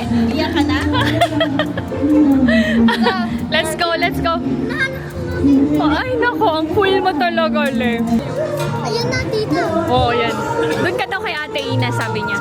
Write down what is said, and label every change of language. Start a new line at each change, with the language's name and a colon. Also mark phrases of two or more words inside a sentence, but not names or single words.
Filipino: Iyak ka na?
English: Let's go, let's go.
Filipino: Ay, nako, ang cool mo talaga, Le. Ayun na, tita. Oo, yan. Doon ka daw kay Ate Ina, sabi niya.